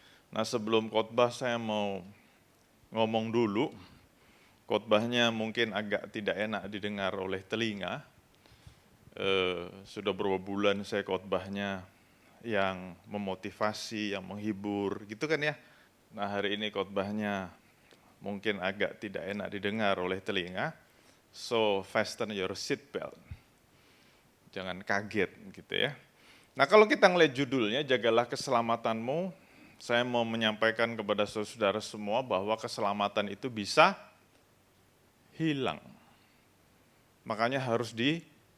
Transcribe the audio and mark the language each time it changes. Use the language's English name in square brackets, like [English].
[Indonesian] Nah, sebelum khotbah saya mau ngomong dulu, khotbahnya mungkin agak tidak enak didengar oleh telinga. Sudah beberapa bulan saya khotbahnya yang memotivasi, yang menghibur, gitu kan ya. Nah, hari ini khotbahnya mungkin agak tidak enak didengar oleh telinga. [English] So, fasten your seat belt. [Indonesian] Jangan kaget gitu ya. Nah, kalau kita ngelihat judulnya, jagalah keselamatanmu, saya mau menyampaikan kepada saudara semua bahwa keselamatan itu bisa hilang. Makanya harus dijaga.